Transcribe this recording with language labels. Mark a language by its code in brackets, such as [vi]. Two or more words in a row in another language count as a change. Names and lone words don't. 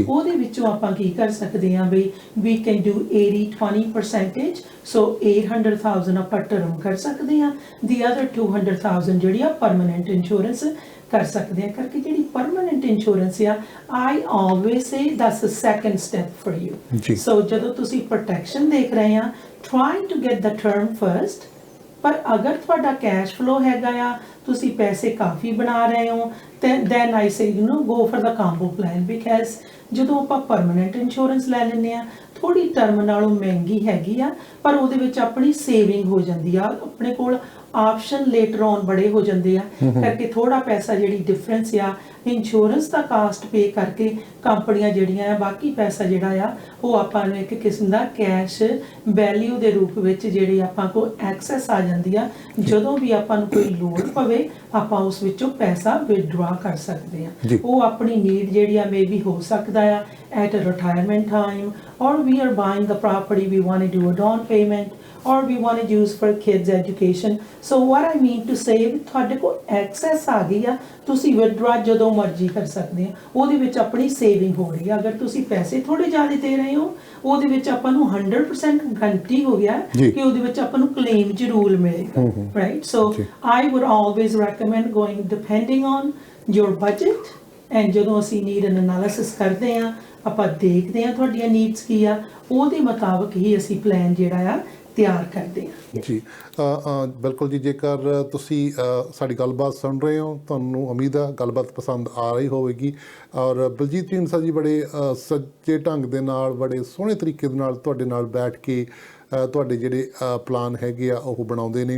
[pa] ਉਹਦੇ ਵਿੱਚੋਂ ਆਪਾਂ ਕੀ ਕਰ ਸਕਦੇ ਹਾਂ [en] we can do [pa] 80-20%। ਸੋ 800,000 ਆਪਾਂ ਟਰਮ ਕਰ ਸਕਦੇ ਹਾਂ, [en] the other [pa] 200,000 ਜਿਹੜੀ ਆ [en] permanent insurance [pa] ਕਰ ਸਕਦੇ ਆ। ਕਰਕੇ ਜਿਹੜੀ [en] permanent insurance ਆ, I always say that's the second step for you. [pa] ਸੋ ਜਦੋਂ ਤੁਸੀਂ ਪ੍ਰੋਟੈਕਸ਼ਨ ਦੇਖ ਰਹੇ ਆ, [en] trying to get the term first, [pa] ਪਰ ਅਗਰ ਤੁਹਾਡਾ [en] cash flow [pa] ਹੈਗਾ ਆ, ਤੁਸੀਂ ਪੈਸੇ ਕਾਫੀ ਬਣਾ ਰਹੇ ਹੋ, [en] then I say go for the combo plan, because [pa] ਜਦੋਂ ਆਪਾਂ [en] permanent insurance [pa] ਲੈ ਲੈਂਦੇ ਆ, ਥੋੜੀ ਟਰਮ ਨਾਲੋਂ ਮਹਿੰਗੀ ਹੈਗੀ ਆ, ਪਰ ਉਹਦੇ ਵਿੱਚ ਆਪਣੀ ਸੇਵਿੰਗ ਹੋ ਜਾਂਦੀ ਆ, ਆਪਣੇ ਕੋਲ [en] option later on [pa] ਬੜੇ ਹੋ ਜਾਂਦੇ ਆ। ਕਰਕੇ ਥੋੜਾ ਪੈਸਾ ਜਿਹੜੀ ਡਿਫਰੈਂਸ ਆ ਇੰਸ਼ੋਰੈਂਸ ਦਾ [en] cost pay [pa] ਕਰਕੇ ਕੰਪਨੀਆਂ ਜਿਹੜੀਆਂ ਆ, ਬਾਕੀ ਪੈਸਾ ਜਿਹੜਾ ਆ ਉਹ ਆਪਾਂ ਨੂੰ ਇੱਕ ਕਿਸਮ ਦਾ [en] cash value [pa] ਦੇ ਰੂਪ ਵਿੱਚ ਜਿਹੜੀ ਆਪਾਂ ਕੋਲ ਐਕਸੈਸ ਆ ਜਾਂਦੀ ਆ। ਜਦੋਂ ਵੀ ਆਪਾਂ ਨੂੰ ਕੋਈ ਲੋੜ ਪਵੇ ਆਪਾਂ ਉਸ ਵਿੱਚੋਂ ਪੈਸਾ ਵਿਦਡਰਾ ਕਰ ਸਕਦੇ ਆ। ਉਹ ਆਪਣੀ ਨੀਡ ਜਿਹੜੀ ਆ ਮੇਬੀ ਹੋ ਸਕਦਾ ਆ [en] at a retirement time, or we are buying the property, we want to do a down payment, or we want to use for kids education. So what I mean to say, [pa] ਤੁਹਾਡੇ ਕੋਲ ਐਕਸੈਸ ਆ ਗਈ ਆ, ਤੁਸੀਂ ਵਿਦਡਰਾ ਜਦੋਂ ਮਰਜ਼ੀ ਕਰ ਸਕਦੇ ਆ, ਉਹਦੇ ਵਿੱਚ ਆਪਣੀ ਸੇਵਿੰਗ ਹੋ ਰਹੀ ਆ। ਅਗਰ ਤੁਸੀਂ ਪੈਸੇ ਥੋੜੇ ਜ਼ਿਆਦਾ ਦੇ ਰਹੇ ਹੋ, ਉਹਦੇ ਵਿੱਚ ਆਪਾਂ ਨੂੰ 100% ਗਰੰਟੀ ਹੋ ਗਿਆ ਕਿ ਉਹਦੇ ਵਿੱਚ ਆਪਾਂ ਨੂੰ ਕਲੇਮ ਜ਼ਰੂਰ ਮਿਲੇਗਾ, ਰਾਈਟ? ਸੋ [en] I would always recommend going depending on your budget, and [pa] ਜਦੋਂ ਅਸੀਂ [en] need analysis [pa] ਕਰਦੇ ਆ, ਆਪਾਂ ਦੇਖਦੇ ਆ ਤੁਹਾਡੀਆਂ ਨੀਡਸ ਕੀ ਆ, ਉਹਦੇ ਮੁਤਾਬਕ ਹੀ ਅਸੀਂ ਪਲਾਨ ਜਿਹੜਾ ਆ ਤਿਆਰ ਕਰਦੇ ਹਾਂ। ਜੀ ਬਿਲਕੁਲ ਜੀ। ਜੇਕਰ ਤੁਸੀਂ ਸਾਡੀ ਗੱਲਬਾਤ ਸੁਣ ਰਹੇ ਹੋ, ਤੁਹਾਨੂੰ ਉਮੀਦ ਆ ਗੱਲਬਾਤ ਪਸੰਦ ਆ ਰਹੀ ਹੋਵੇਗੀ, ਔਰ ਬਲਜੀਤ ਢੀਂਡਸਾ ਜੀ ਬੜੇ ਸੱਚੇ ਢੰਗ ਦੇ ਨਾਲ, ਬੜੇ ਸੋਹਣੇ ਤਰੀਕੇ ਦੇ ਨਾਲ ਤੁਹਾਡੇ ਨਾਲ ਬੈਠ ਕੇ ਤੁਹਾਡੇ ਜਿਹੜੇ ਪਲਾਨ ਹੈਗੇ ਆ ਉਹ ਬਣਾਉਂਦੇ ਨੇ।